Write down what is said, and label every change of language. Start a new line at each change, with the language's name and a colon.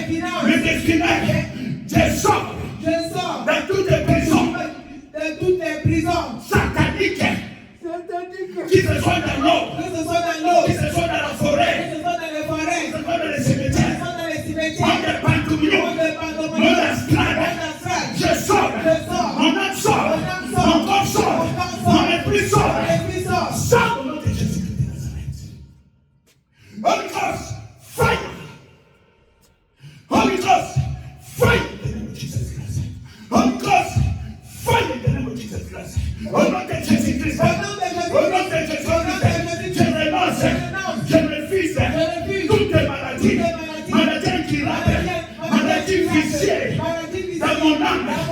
French: criminels, je sors de toutes les prisons sataniques qui se sont dans l'eau, qui se sont dans la forêt, qui se sont dans les cimetières, on est partout, on est strade. Je sors, mon âme sort, mon corps sort, mon esprit sort, sort au nom de Jésus-Christ de Nazareth.
English: Holy Ghost, fire! Holy Ghost, fire in the name of Jesus Christ. Holy Ghost, fire in the name of Jesus Christ.
French: Au nom de Jésus-Christ, au nom de Jésus-Christ, je renonce, je refuse toutes les maladies, maladies incurables, maladies viciées, dans mon âme,